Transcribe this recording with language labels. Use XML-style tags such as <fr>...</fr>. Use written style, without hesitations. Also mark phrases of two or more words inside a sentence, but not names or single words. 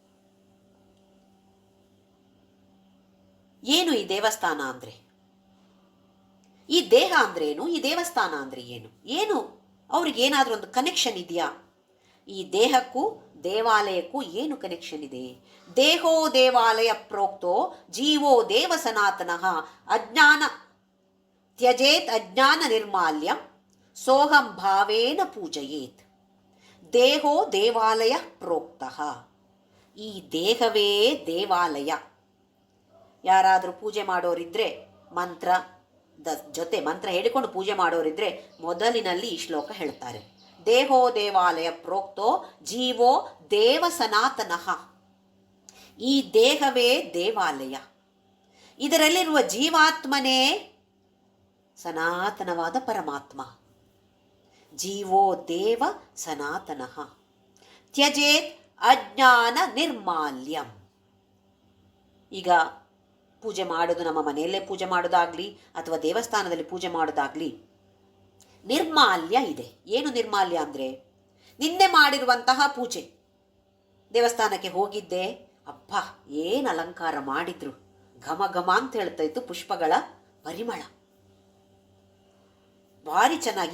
<kn>ಏನು ಈ ದೇವಸ್ಥಾನ ಅಂದ್ರೆ? ಈ ದೇಹ ಅಂದ್ರೇನು? ಈ ದೇವಸ್ಥಾನ ಅಂದ್ರೆ ಏನು ಅವ್ರಿಗೇನಾದರೂ ಒಂದು ಕನೆಕ್ಷನ್ ಇದೆಯಾ? ಈ ದೇಹಕ್ಕೂ ದೇವಾಲಯಕ್ಕೂ ಏನು ಕನೆಕ್ಷನ್ ಇದೆ?</kn> <sa>ದೇಹೋ ದೇವಾಲಯ ಪ್ರೋಕ್ತೋ ಜೀವೋ ದೇವ ಸನಾತನಃ ಅಜ್ಞಾನ ತ್ಯಜೇತ್ ಅಜ್ಞಾನ ನಿರ್ಮಾಲ್ಯಂ ಸೋಹಂ ಭಾವೇನ ಪೂಜಯೇತ್. ದೇಹೋ ದೇವಾಲಯ ಪ್ರೋಕ್ತಃ.</sa> <kn>ಈ ದೇಹವೇ ದೇವಾಲಯ. ಯಾರಾದರೂ ಪೂಜೆ ಮಾಡೋರಿದ್ರೆ ಜೊತೆ ಮಂತ್ರ ಹೇಳಿಕೊಂಡು ಪೂಜೆ ಮಾಡೋರಿದ್ರೆ ಮೊದಲಿನಲ್ಲಿ ಈ ಶ್ಲೋಕ ಹೇಳ್ತಾರೆ.</kn> <sa>ದೇಹೋ ದೇವಾಲಯ ಪ್ರೋಕ್ತೋ ಜೀವೋ ದೇವ ಸನಾತನಃ.</sa> <kn>ಈ ದೇಹವೇ ದೇವಾಲಯ. ಇದರಲ್ಲಿರುವ ಜೀವಾತ್ಮನೇ ಸನಾತನವಾದ ಪರಮಾತ್ಮ.</kn> <sa>ಜೀವೋ ದೇವ ಸನಾತನಃ ತ್ಯಜೇತ್ ಅಜ್ಞಾನ ನಿರ್ಮಾಲ್ಯಂ.</sa> <kn>ಈಗ ಪೂಜೆ ಮಾಡೋದು, ನಮ್ಮ ಮನೆಯಲ್ಲೇ ಪೂಜೆ ಮಾಡೋದಾಗ್ಲಿ ಅಥವಾ ದೇವಸ್ಥಾನದಲ್ಲಿ ಪೂಜೆ ಮಾಡೋದಾಗ್ಲಿ, ನಿರ್ಮಾಲ್ಯ ಇದೆ. ಏನು ನಿರ್ಮಾಲ್ಯ ಅಂದರೆ, ನಿನ್ನೆ ಮಾಡಿರುವಂತಹ ಪೂಜೆ, ದೇವಸ್ಥಾನಕ್ಕೆ ಹೋಗಿದ್ದೆ, ಅಬ್ಬಾ ಏನು ಅಲಂಕಾರ ಮಾಡಿದ್ರು, ಘಮ ಘಮ ಅಂತ ಹೇಳ್ತಾ ಇತ್ತು ಪುಷ್ಪಗಳ ಪರಿಮಳ, ಭಾರಿ ಚೆನ್ನಾಗಿ.</kn>